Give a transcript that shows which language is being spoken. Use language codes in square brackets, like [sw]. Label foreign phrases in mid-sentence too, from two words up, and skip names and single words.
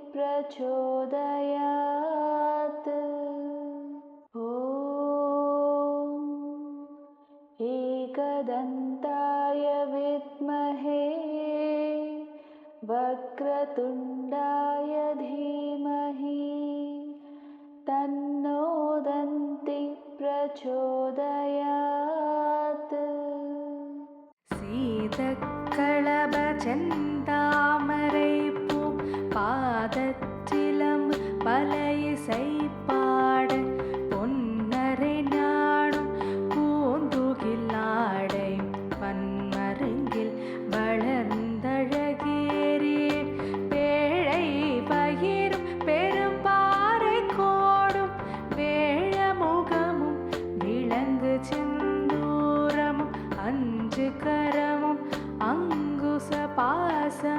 [sa] प्रचोदयात् ॐ एकदन्ताय विद्महे वक्रतुण्डाय धीमहि तन्नो दन्ति प्रचोदयात् [ta] சீதக்களப செந்தாமரை பூ பாதச்சிலம்பு பல இசை பாட பொன்னரை நாடும் பூந்துகில்லாடை பன்மருங்கில் வளர்ந்தழகேறி பேழை பகிரும் பெரும்பாறை கோடும் வேழமுகமும் விளங்கு செந்தூரமும் அஞ்சு கரமும் அங்குச பாச